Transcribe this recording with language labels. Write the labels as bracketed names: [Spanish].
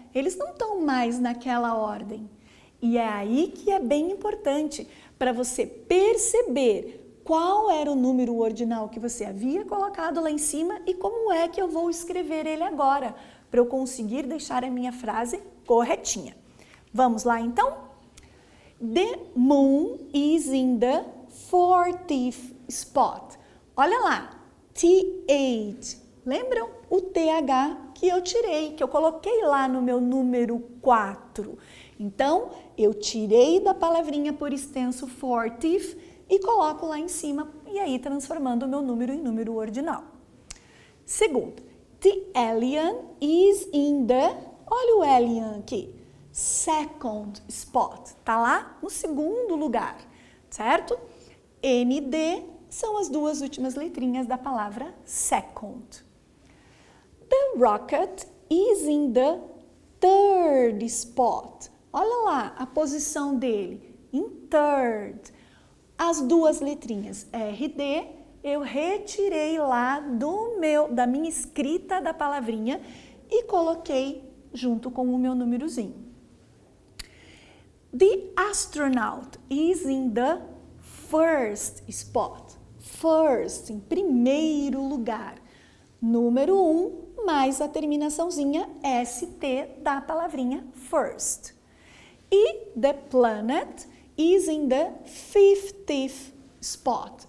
[Portuguese] Eles não estão mais naquela ordem. E é aí que é bem importante para você perceber qual era o número ordinal que você havia colocado lá em cima e como é que eu vou escrever ele agora, para eu conseguir deixar a minha frase corretinha. Vamos lá então? [English] The moon is in the 40th spot. [Portuguese] Olha lá, T8. Lembram? O TH que eu tirei, que eu coloquei lá no meu número 4. Então, eu tirei da palavrinha por extenso 40th e coloco lá em cima, e aí transformando o meu número em número ordinal. [English] Segundo, the alien is in the... [Portuguese] Olha o alien aqui. [English] Second spot. [Portuguese] Tá lá no segundo lugar, certo? ND são as 2 últimas letrinhas da palavra second. [English] The rocket is in the third spot. [Portuguese] Olha lá a posição dele, em third. As 2 letrinhas RD eu retirei lá da minha escrita da palavrinha e coloquei junto com o meu númerozinho. [English] The astronaut is in the first spot. [Portuguese] First, em primeiro lugar. Número 1 mais a terminaçãozinha ST da palavrinha first. [English] E the planet is in the 50th spot.